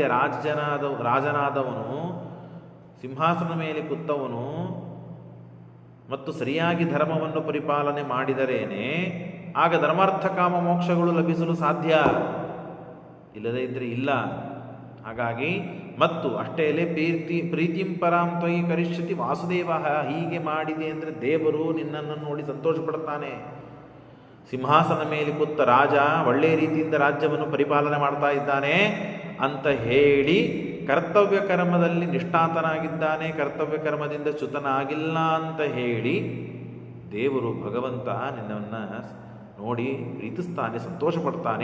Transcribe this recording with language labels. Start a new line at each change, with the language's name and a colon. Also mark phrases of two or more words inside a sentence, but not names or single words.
Kannada: ರಾಜನಾದವನು, ಸಿಂಹಾಸನ ಮೇಲೆ ಕೂತವನು ಮತ್ತು ಸರಿಯಾಗಿ ಧರ್ಮವನ್ನು ಪರಿಪಾಲನೆ ಮಾಡಿದರೇನೆ ಆಗ ಧರ್ಮಾರ್ಥ ಕಾಮ ಮೋಕ್ಷಗಳು ಲಭಿಸಲು ಸಾಧ್ಯ, ಇಲ್ಲದೇ ಇದ್ದರೆ ಇಲ್ಲ. ಹಾಗಾಗಿ ಮತ್ತು ಅಷ್ಟೇ ಅಲ್ಲೇ
Sanskrit: ಪ್ರೀತಿಂ ಪರಾಂ ತ್ವಯಿ ಕರಿಷ್ಯತಿ ವಾಸುದೇವ.
Kannada: ಹೀಗೆ ಮಾಡಿದೆ ಅಂದರೆ ದೇವರು ನಿನ್ನನ್ನು ನೋಡಿ ಸಂತೋಷ ಪಡ್ತಾನೆ. ಸಿಂಹಾಸನ ಮೇಲೆ ಕೂತ ರಾಜ ಒಳ್ಳೆಯ ರೀತಿಯಿಂದ ರಾಜ್ಯವನ್ನು ಪರಿಪಾಲನೆ ಮಾಡ್ತಾ ಇದ್ದಾನೆ ಅಂತ ಹೇಳಿ ಕರ್ತವ್ಯ ಕರ್ಮದಲ್ಲಿ ನಿಷ್ಠಾತನಾಗಿದ್ದಾನೆ, ಕರ್ತವ್ಯ ಕರ್ಮದಿಂದ ಚ್ಯುತನಾಗಿಲ್ಲ ಅಂತ ಹೇಳಿ ದೇವರು ಭಗವಂತ ನಿನ್ನನ್ನು ನೋಡಿ ಪ್ರೀತಿಸ್ತಾನೆ, ಸಂತೋಷ ಪಡ್ತಾನೆ.